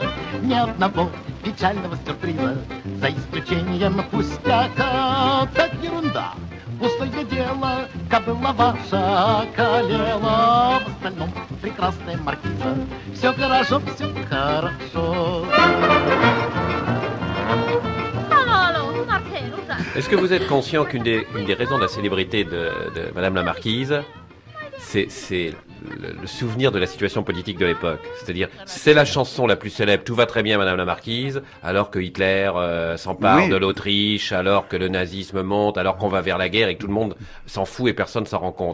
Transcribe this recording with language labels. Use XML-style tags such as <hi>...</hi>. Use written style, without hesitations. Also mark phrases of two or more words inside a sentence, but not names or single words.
<ru>Ни одного печального сюрприза, за исключением пустяка. Так ерунда, пустое дело, кобыла ваша околела. В остальном прекрасная маркиза, все хорошо, все хорошо.</ru> <fr>Est-ce que vous êtes conscient qu'une des raisons de la célébrité de Madame la Marquise, c'est le souvenir de la situation politique de l'époque. C'est-à-dire, c'est la chanson la plus célèbre, Tout va très bien, Madame la Marquise, alors que Hitler s'empare de l'Autriche, alors que le nazisme monte, alors qu'on va vers la guerre et que tout le monde s'en fout et personne s'en rend compte.</fr>